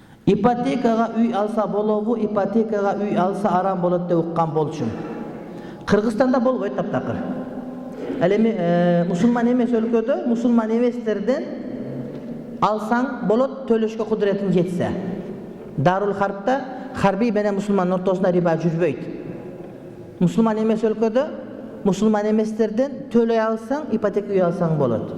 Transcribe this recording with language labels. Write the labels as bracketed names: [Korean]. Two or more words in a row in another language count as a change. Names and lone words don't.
[Kyrgyz] ипотекага үй алса болобу, ипотекага үй алса арам болот деп уккан болчумун. Кыргызстанда болбойт таптакыр. Ал эми мусулман эмес өлкөдө мусулман эместерден алсаң болот, төлөшкө кудуретиң жетсе. Дарул Харпта харбий менен мусулман ортосунда риба жүрбөйт. Мусулман эмес өлкөдө мусулман эместерден төлөй алсаң, ипотека үй алсаң болот.